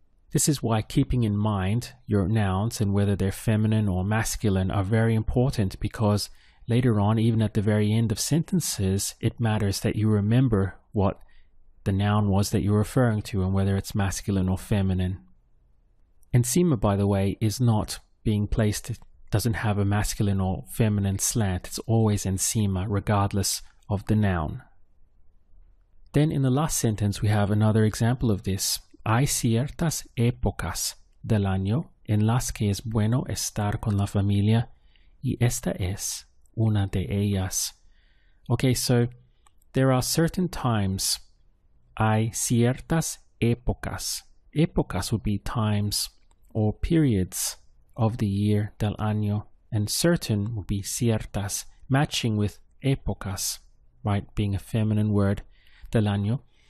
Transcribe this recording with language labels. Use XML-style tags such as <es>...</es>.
<en>This is why keeping in mind your nouns and whether they're feminine or masculine are very important, because later on, even at the very end of sentences, it matters that you remember what the noun was that you're referring to and whether it's masculine or feminine. Encima, by the way, is not being placed, it doesn't have a masculine or feminine slant. It's always encima, regardless of the noun. Then in the last sentence, we have another example of this.</en> <es>Hay ciertas épocas del año en las que es bueno estar con la familia, y esta es una de ellas.</es> <en>Okay, so there are certain times.</en> <es>Hay ciertas épocas.</es> <en>Épocas would be times or periods of the year</en> <es>del año,</es> <en>and certain would be ciertas, matching with épocas, right, being a feminine word, del año.</en>